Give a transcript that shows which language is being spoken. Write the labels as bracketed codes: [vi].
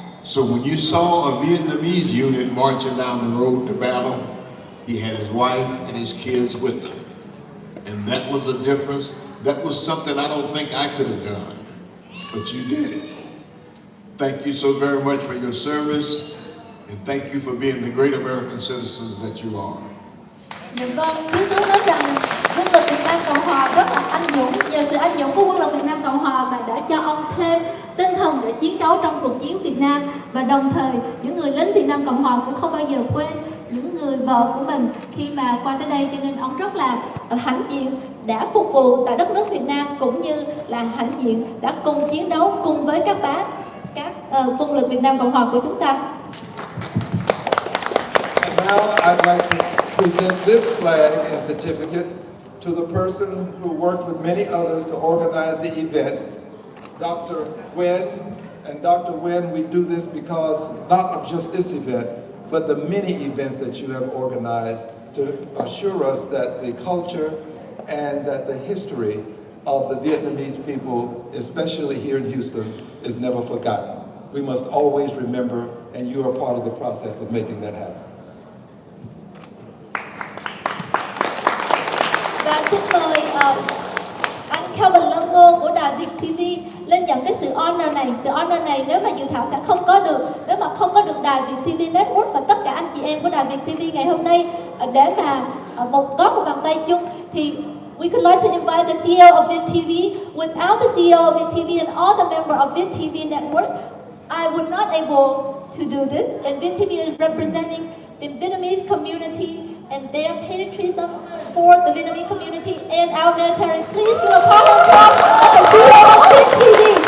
[en] So when you saw a Vietnamese unit marching down the road to battle, he had his wife and his kids with him. And that was a difference. That was something I don't think I could have done, but you did it. Thank you so very much for your service, and thank you for being the great American citizens that you are. [vi] Dạ vâng, Thiếu tướng nói rằng quân lực Việt Nam Cộng Hòa rất là anh dũng. Nhờ sự anh dũng của quân lực Việt Nam Cộng Hòa mà đã cho ông thêm tinh thần để chiến đấu trong cuộc chiến Việt Nam. Và đồng thời những người lính Việt Nam Cộng Hòa cũng không bao giờ quên những người vợ của mình khi mà qua tới đây. Cho nên ông rất là hãnh diện đã phục vụ tại đất nước Việt Nam, cũng như là hãnh diện đã cùng chiến đấu cùng với các bác, các quân lực Việt Nam Cộng Hòa của chúng ta. [en] And now I'd like to present this flag and certificate to the person who worked with many others to organize the event, Dr. Nguyen. And Dr. Nguyen, we do this because not of just this event, but the many events that you have organized to assure us that the culture and that the history of the Vietnamese people, especially here in Houston, is never forgotten. We must always remember, and you are part of the process of making that happen. [vi] Và xin mời anh Calvin Lâm Ngô của đài Việt TV lên nhận cái sự honor này. Sự honor này nếu mà dự thảo sẽ không có được, nếu mà không có được đài Việt TV Network và tất cả anh chị em của đài Việt TV ngày hôm nay để mà góp một bàn tay chung, thì [en] we could like to invite the CEO of Viet TV. Without the CEO of Viet TV and all the members of Viet TV Network, I would not able to do this. And Viet TV is representing the Vietnamese community and their patriotism for the Vietnamese community and our military. Please give a round of applause to the CEO of Viet TV.